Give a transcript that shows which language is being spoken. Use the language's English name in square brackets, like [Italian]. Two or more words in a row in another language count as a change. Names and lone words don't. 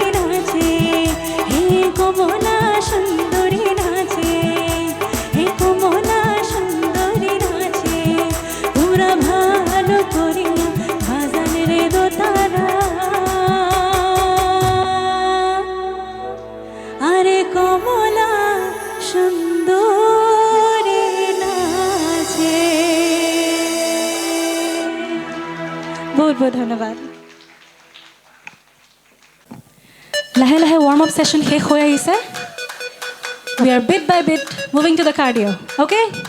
[Bangla] নাচে হে কমলা সুন্দরী নাচে হে কমলা সুন্দরী নাচে তোমরা ভালো করিয়া বাজান রে দোতারা আরে কমলা সুন্দরী নাচে [Assamese] বহুত বহুত ধন্যবাদ লাহে লাহে [English] warm up session [Assamese] শেষ হৈ আহিছে [English] We are bit by bit moving to the cardio, okay?